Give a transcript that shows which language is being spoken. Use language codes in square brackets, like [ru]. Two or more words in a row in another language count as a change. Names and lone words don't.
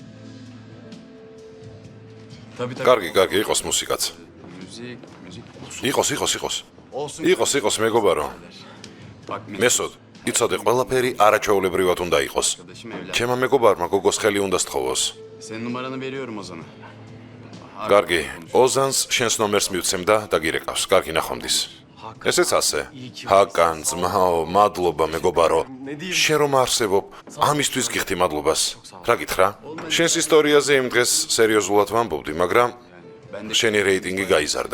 [ka] კარგი, იყოს მუსიკაც. იყოს. იყოს, მეგობარო. მესოდ, იცოდე, ყველაფერი არაჩვეულებრივად უნდა იყოს. ჩემმა მეგობარმა გოგოს ხელი უნდა სთხოვოს. [tr] Senin numaranı veriyorum Ozan'a. [ka] კარგი, ოზანს შენს ნომერს მივცემ და დაგირეკავს. კარგი ნახვამდის. ესეც ასე. ჰაკან, ძმაო, მადლობა მეგობარო. შენ რომ არსებობ, ამისთვის გიხდი მადლობას. რა გითხრა? შენს ისტორიაზე იმ დღეს სერიოზულად ვამბობდი, მაგრამ შენი რეიტინგი გაიზარდა.